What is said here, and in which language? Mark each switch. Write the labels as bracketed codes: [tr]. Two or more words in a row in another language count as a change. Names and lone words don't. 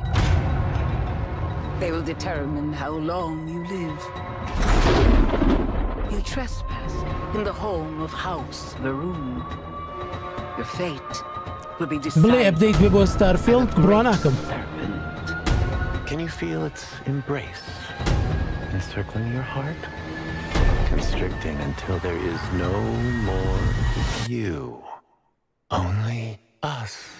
[en] They will determine how long you live. You trespass in the home of House Varun. Your fate will be decided. [ckb] بڵێ ئەپدەیت بێ بۆ ستارفیلد بڕوا ناکەم. [en] Can you feel its embrace encircling your heart? Constricting until there is no more you. Only us.